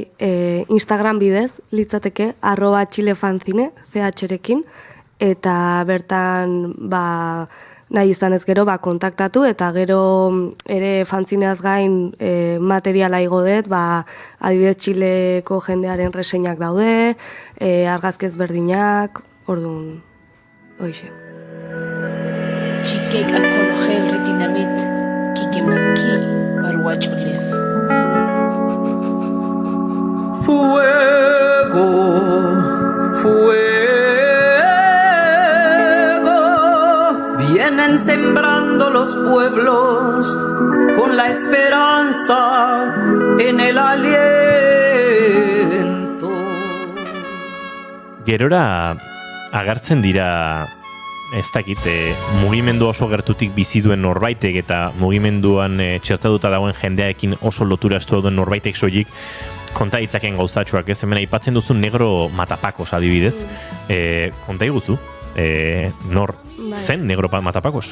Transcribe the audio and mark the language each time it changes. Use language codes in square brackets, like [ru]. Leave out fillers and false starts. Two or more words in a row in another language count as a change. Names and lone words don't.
[eu] Instagram bidez, litzateke, @txilefanzine, CH-rekin, eta bertan, nahi izan ez gero, kontaktatu, eta gero ere fanzineaz gain materiala igo dut, adibidez Txileko jendearen reseinak daude, argazkez berdinak, orduan, hoixe. Txikeik alkohologel retinamit, kikemaki, baruatxolef. [es] Fuego, fuego, vienen sembrando los pueblos con la esperanza en el aliento. [eu] Gerora agertzen dira, ez dakit, mugimendu oso gertutik bizi duen norbaitek eta mugimenduan txertatuta dagoen jendearekin oso lotura estu duen norbaitek soilik konta ditzaken gauzatxoak, ez? Hemen aipatzen duzu negro matapakos adibidez. Konta iguzu, nor zen negro matapakos?